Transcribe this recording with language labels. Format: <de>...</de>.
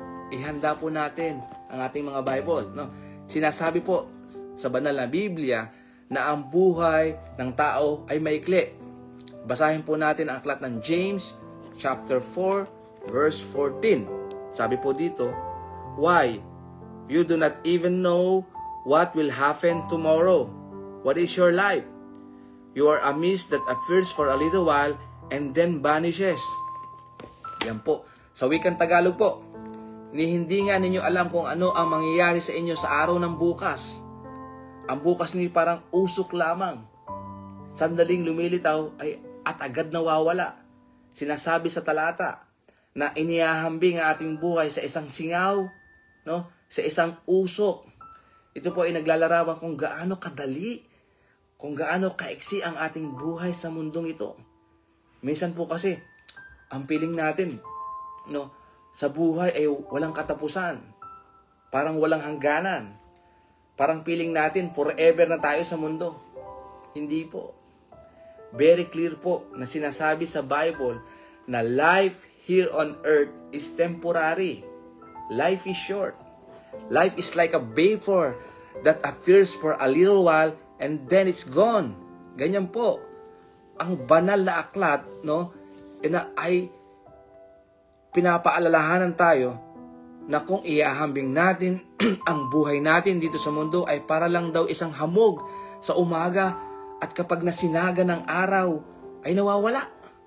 <tl>Ihanda po natin ang ating mga Bible. Sinasabi po sa banal na Biblia na ang buhay ng tao ay maikli. Basahin po natin ang aklat ng James chapter 4 verse 14. Sabi po dito, "Why?</tl> <en>You do not even know what will happen tomorrow. What is your life? You are a mist that appears for a little while and then vanishes."</en> <tl>Yan po. Sa wikang Tagalog po, hindi nga ninyo alam kung ano ang mangyayari sa inyo sa araw ng bukas. Ang bukas ninyo parang usok lamang. Sandaling lumilitaw at agad nawawala. Sinasabi sa talata na inihahambing ang ating buhay sa isang singaw, sa isang usok. Ito po ay naglalarawan kung gaano kadali, kung gaano kaiksi ang ating buhay sa mundong ito. Minsan po kasi, ang feeling natin, sa buhay ay walang katapusan. Parang walang hangganan. Parang feeling natin, forever na tayo sa mundo. Hindi po.</tl> <en>Very clear</en> <tl>po na sinasabi sa Bible na</tl> <en>life here on earth is temporary. Life is short. Life is like a vapor that appears for a little while and then it's gone.</en> <tl>Ganyan po. Ang banal na aklat, ay pinapaalalahanan tayo na kung iahambing natin ang buhay natin dito sa mundo ay para lang daw isang hamog sa umaga at kapag nasinaga ng araw ay nawawala.</tl>